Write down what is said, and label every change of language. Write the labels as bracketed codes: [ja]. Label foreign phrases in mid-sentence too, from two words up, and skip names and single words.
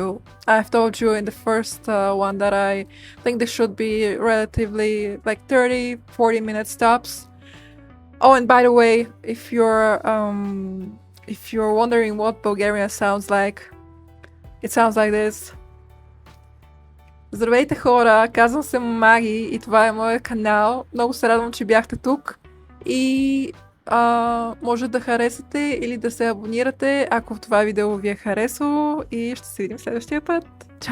[en] I've told you in the first one that I think this should be relatively like 30-40 minute stops. Oh, and by the way, if you're wondering what Bulgarian sounds like, it sounds like this. [bg] Здравейте хора, казвам се Маги и това е моят канал. Много се радвам, че бяхте тук и може да харесате или да се абонирате, ако това видео ви е харесало, и ще се видим следващия път.